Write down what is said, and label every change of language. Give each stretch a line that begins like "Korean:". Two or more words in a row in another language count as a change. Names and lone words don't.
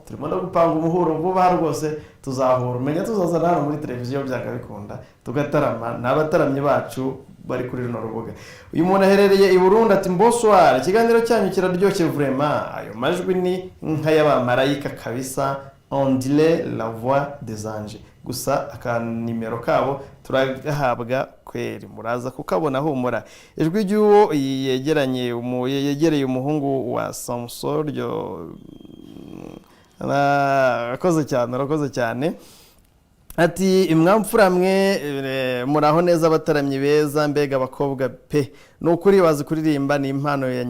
Kinyarwanda: Turimo no gupanga umuhuro vuba rwose tuzahura. Umenya tuzazana hano muri televiziyo byanga bikunda tugatarama n'abataramye bacu bari kuri runo rubuga. Uyu muntu aherereye i Burundi ati mboswara ikiganiro cyanyu kiraryoshye vraiment. Ayo majwi ni nka y'abamarayika kabisa.
French: on dirait la voix des anges.
Kinyarwanda: Gusa akanimero kabo turagahabwa kweri muraza kukabona humura. Ijwi ry'uwo yegereye umuhungu wa Samson ryo rakoze cyane. Ati imwamfura mwe muraho neza abataramyi beza mbega abakobwa pe nukuri bazi kuririmba ni impano ya